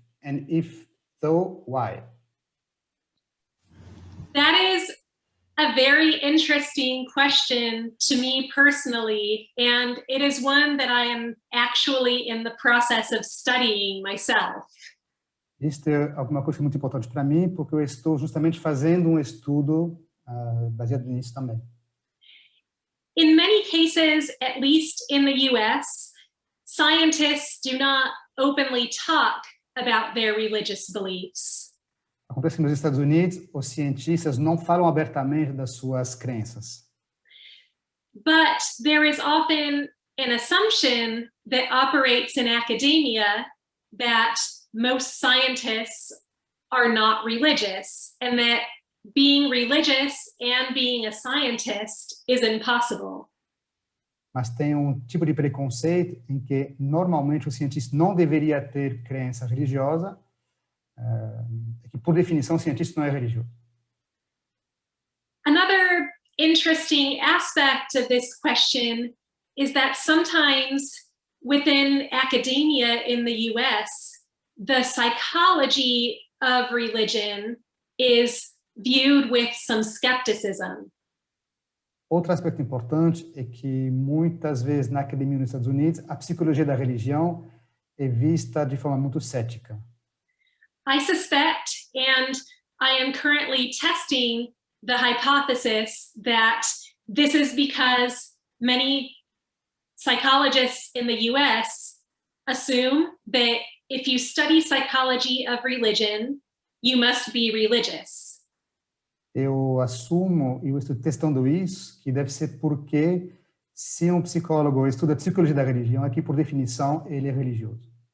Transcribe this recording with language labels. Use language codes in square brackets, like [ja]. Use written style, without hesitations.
[en] And if so, why? That is a very interesting question to me personally, and it is one that I am actually in the process of studying myself. [pt] Isso é alguma coisa muito importante para mim, porque eu estou justamente fazendo um estudo baseado nisso também. [en] In many cases, at least in the US, scientists do not openly talk about their religious beliefs. [pt] Acontece que nos Estados Unidos, os cientistas não falam abertamente das suas crenças. [en] But there is often an assumption that operates in academia that most scientists are not religious, and that being religious and being a scientist is impossible. [pt] Mas tem um tipo de preconceito em que normalmente o cientista não deveria ter crença religiosa, que por definição o cientista não é religioso. [en] Another interesting aspect of this question is that sometimes within academia in the US, the psychology of religion is viewed with some skepticism. [pt] Outro aspecto importante é que muitas vezes na academia nos Estados Unidos, a psicologia da religião é vista de forma muito cética. [en] I suspect, and I am currently testing the hypothesis, that this is because many psychologists in the US assume that if you study psychology of religion, you must be religious. [pt] Eu assumo, e eu estou testando isso, que deve ser porque se um psicólogo estuda a psicologia da religião, é que por definição ele é religioso.